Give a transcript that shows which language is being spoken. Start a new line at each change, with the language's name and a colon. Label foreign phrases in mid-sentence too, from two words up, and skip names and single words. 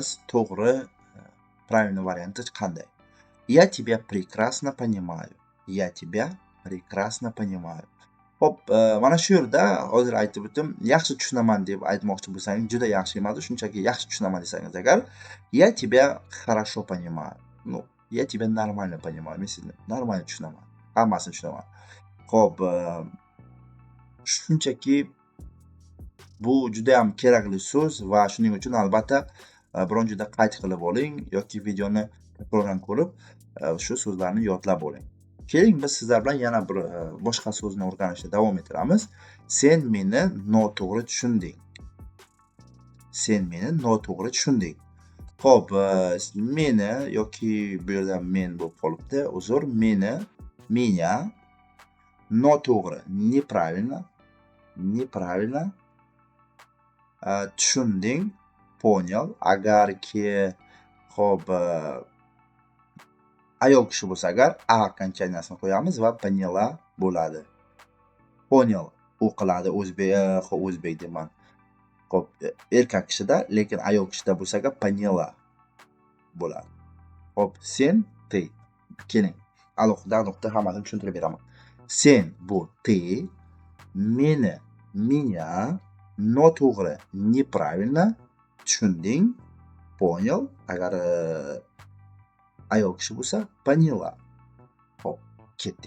Uzbek: To'g'ri, правильный varianti qanday?
Russian: Я тебя прекрасно понимаю. Я тебя прекрасно понимаю.
Uzbek: Xo'p, mana shu yerda hozir aytib o'tdim. Yaxshi tushunaman deb aytmoqchi bo'lsangiz, juda yaxshi emas, shunchaki yaxshi tushunaman desangiz agar,
Russian: я тебя хорошо понимаю. Ну, я тебя нормально понимаю.
Uzbek: Men sizni нормально tushunaman. Hammasini tushunaman. Xo'p, shunchaki bu juda ham kerakli so'z va shuning uchun albatta biron joyda qayd qilib oling yoki videoni takrordan ko'rib shu so'zlarni yodlab oling. Keling biz sizlar bilan yana bir boshqa so'zni o'rganishda davom ettiramiz. Sen meni noto'g'ri tushunding. Sen meni noto'g'ri tushunding. Xo'p, meni yoki bu yerda men bo'lib qolibdi. Uzr, meni, меня noto'g'ri, неправильно tushunding, понял. Agarki xo'p, ayol kishi bo'lsa agar a окончаниясini qo'yamiz va поняла bo'ladi. Понял o'qiladi, o'zbek deyman. Xo'p, erkak kishida, lekin ayol kishida bo'lsa agar поняла bo'ladi. Xo'p, sen, ты. Keling, alohida hammasini tushuntirib beraman. Sen bu ты, meni, меня noto'g'ri, неправильно tushunding, понял. Agar ayol kishi bo'lsa, поняла. Xo'p, ketdik.